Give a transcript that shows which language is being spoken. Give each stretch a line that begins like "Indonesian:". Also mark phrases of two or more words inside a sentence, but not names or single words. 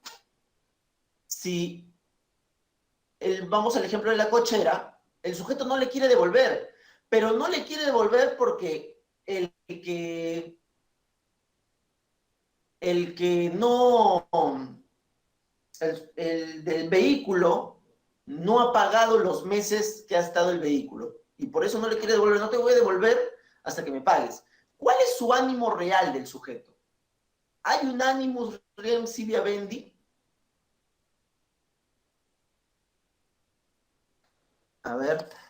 Spanish: Si, vamos al ejemplo de la cochera, el sujeto no le quiere devolver, pero no le quiere devolver porque el que no, el del vehículo no ha pagado los meses que ha estado el vehículo y por eso no le quiere devolver, no te voy a devolver hasta que me pagues. ¿Cuál es su ánimo real del sujeto? ¿Hay un
Latin: animus rem sibi habendi?
Spanish: A ver.